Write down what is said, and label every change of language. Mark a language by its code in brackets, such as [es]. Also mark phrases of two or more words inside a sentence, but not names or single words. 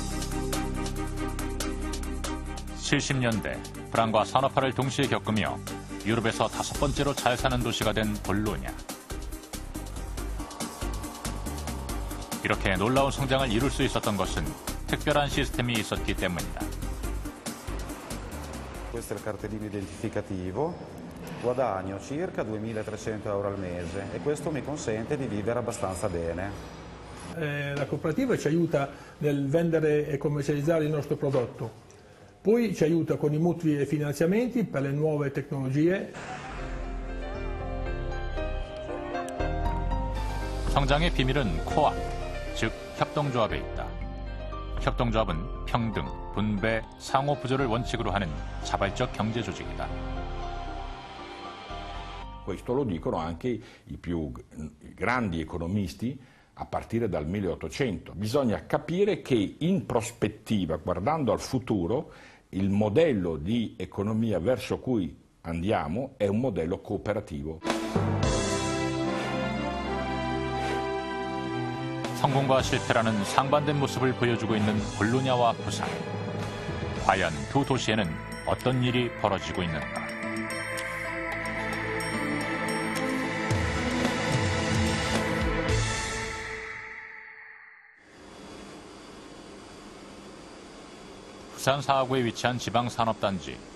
[ko] 70년대 불황과 산업화를 동시에 겪으며 유럽에서 5번째로 잘 사는 도시가 된 볼로냐. 이렇게 놀라운 성장을 이룰 수 있었던 것은 특별한 시스템이 있었기 때문이다. [it] Questo è il cartellino identificativo, guadagno circa 2.300 euro al mese e questo mi consente di vivere abbastanza bene. La cooperativa ci aiuta nel vendere e commercializzare il nostro prodotto, poi ci aiuta con i mutui e finanziamenti per le nuove tecnologie. [ko] 성장의 비밀은 코업, 즉 협동조합에 있다. 협동조합은 평등, 분배, 상호 부조를 원칙으로 하는 자발적 경제 조직이다. [it] Questo lo dicono anche i più grandi economisti a partire dal 1800. Bisogna capire che in prospettiva, guardando al futuro, il modello di economia verso cui andiamo è un modello cooperativo. [ko] 성공과 실패라는 상반된 모습을 보여주고 있는 볼로냐와 부산. 과연 두 도시에는 어떤 일이 벌어지고 있는가? 부산 사하구에 위치한 지방산업단지.